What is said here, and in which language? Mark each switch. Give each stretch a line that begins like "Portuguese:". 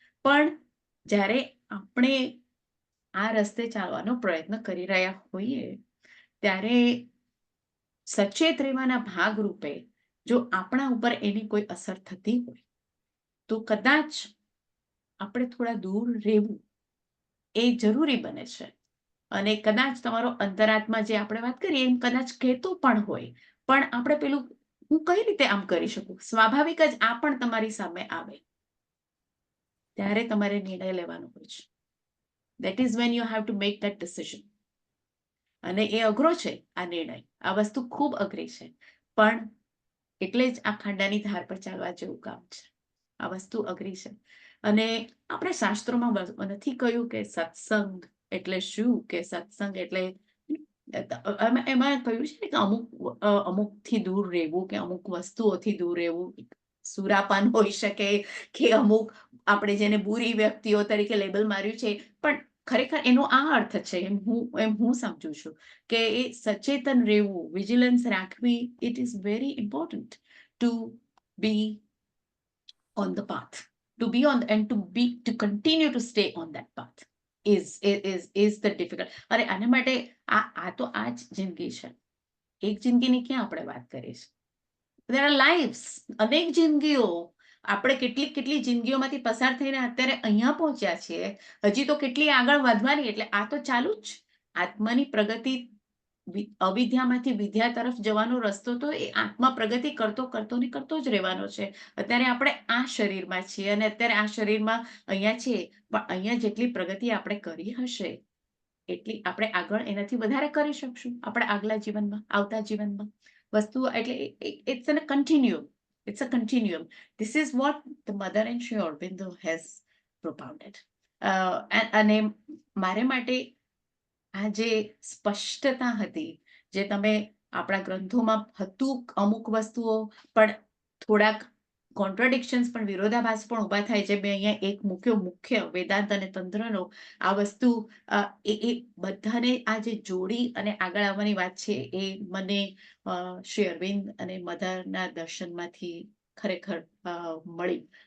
Gujarati: પણ જ્યારે આપણે આ રસ્તે ચાલવાનો પ્રયત્ન કરી રહ્યા હોઈએ ત્યારે સચેત રહેવાના ભાગરૂપે જો આપણા ઉપર એની કોઈ અસર થતી હોય તો કદાચ આપણે થોડા દૂર રહેવું એ જરૂરી બને છે. અને કદાચ તમારો અંતરાત્મા જે આપણે વાત કરીએ એમ કદાચ કહેતો પણ હોય, પણ આપણે પેલું હું કઈ રીતે આમ કરી શકું, સ્વાભાવિક જ આ પણ તમારી સામે આવે ત્યારે તમારે નિર્ણય લેવાનો હોય છે.
English: That is when you have to make that decision.
Gujarati: અને એ અઘરો છે આ નિર્ણય. આ વસ્તુ ખૂબ અઘરી છે. પણ એટલે જ આ ખાંડાની ધાર પર ચાલવા જેવું કામ છે. આ વસ્તુ અઘરી છે. અને આપણે શાસ્ત્રોમાં નથી કહ્યું કે સત્સંગ એટલે શું, કે સત્સંગ એટલે એમાં કહ્યું છે કે અમુકથી દૂર રહેવું, કે અમુક વસ્તુઓથી દૂર રહેવું. સુરાપાન હોઈ શકે કે અમુક આપણે જેને બુરી વ્યક્તિઓ તરીકે લેબલ માર્યું છે, પણ ખરેખર એનો આ અર્થ છે એમ હું સમજુ છું કે એ સચેતન રહેવું, વિજિલન્સ રાખવી.
English: It is very important to be on the path, to be on and to continue to stay on that path is the difficult.
Gujarati: અરે આના માટે આ તો આ જ જિંદગી છે. એક જિંદગીની ક્યાં આપણે વાત કરીશું?
English: there are lives,
Gujarati: અનેક જિંદગીઓ. આપણે કેટલી જિંદગીઓમાંથી પસાર થઈને અત્યારે અહીંયા પહોંચ્યા છીએ. હજી તો કેટલી આગળ વધવાની. એટલે આ તો ચાલુ જ. આત્માની પ્રગતિ, અવિદ્યામાંથી વિદ્યા તરફ જવાનો રસ્તો તો એ આત્મા પ્રગતિ કરતો જ રહેવાનો છે. અત્યારે આપણે આ શરીરમાં છીએ અને અત્યારે આ શરીરમાં અહીંયા છીએ, પણ અહીંયા જેટલી પ્રગતિ આપણે કરી હશે એટલી આપણે આગળ એનાથી વધારે કરી શકશું આપણે આગલા જીવનમાં, આવતા જીવનમાં. વસ્તુઓ એટલે
English: it's a continuum. It's a continuum. This is what the mother and Sri Aurobindo has propounded.
Gujarati: અને મારે માટે આ જે સ્પષ્ટતા હતી, જે તમે આપણા ગ્રંથોમાં હતું, અમુક વસ્તુઓ પણ થોડાક કોન્ટ્રાડિક્શન્સ પણ, વિરોધાભાસ પણ ઊભા થાય છે. મેં અહીંયા એક મુખ્ય વેદાંત અને તંત્રનો આ વસ્તુ એ બધાને આ જે જોડી અને આગળ આવવાની વાત છે એ મને શ્રી અરવિંદ અને મધરના દર્શનમાંથી ખરેખર મળી.